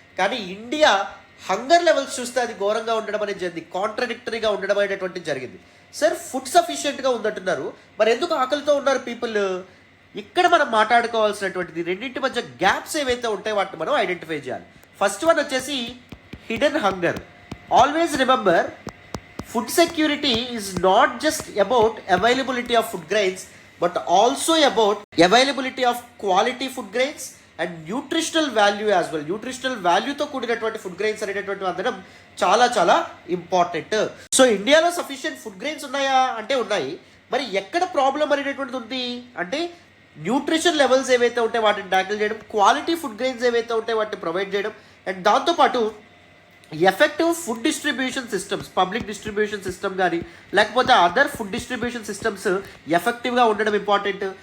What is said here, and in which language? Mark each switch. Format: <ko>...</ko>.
<te>కానీ India hunger levels చూస్తే అది ఘోరంగా ఉండడం అనేది జరిగింది, కాంట్రడిక్టరీగా ఉండడం అనేటువంటిది జరిగింది. సార్, ఫుడ్ సఫిషియెంట్గా ఉందంటున్నారు, మరి ఎందుకు ఆకలితో ఉన్నారు పీపుల్? ఇక్కడ మనం మాట్లాడుకోవాల్సినటువంటిది రెండింటి మధ్య గ్యాప్స్ ఏవైతే ఉంటాయో వాటిని మనం ఐడెంటిఫై చేయాలి. ఫస్ట్ వన్ వచ్చేసి hidden hunger.</te> <en>Always remember, food security is not just about availability of food grains but also about availability of quality food grains and nutritional value as well.</en> <te>nutritional value తో కూడినటువంటి food grains అనేటటువంటి అందడం చాలా చాలా important. So ఇండియాలో sufficient food grains ఉన్నాయా అంటే ఉన్నాయి. మరి ఎక్కడ ప్రాబ్లం అనేటటువంటిది ఉంది అంటే న్యూట్రిషన్ లెవెల్స్ ఏవైతే ఉంటాయో వాటిని ట్యాకిల్ చేయడం, క్వాలిటీ ఫుడ్ గ్రెయిన్స్ ఏవైతే ఉంటాయో వాటిని ప్రొవైడ్ చేయడం, అండ్ దాంతోపాటు effective food distribution systems, public distribution system కానీ లేకపోతే అదర్ ఫుడ్ డిస్ట్రిబ్యూషన్ సిస్టమ్స్ ఎఫెక్టివ్గా ఉండడం ఇంపార్టెంట్.</te>